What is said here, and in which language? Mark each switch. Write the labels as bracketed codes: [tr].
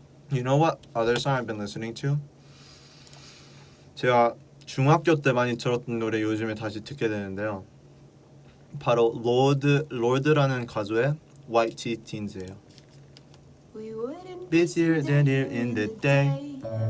[en] You know what other song I've been listening to? [ko] 제가 중학교 때 많이 들었던 노래 요즘에 다시 듣게 되는데요. 바로 로드라는 가수의 White Teeth Teens예요. [en] Busier than here in the day.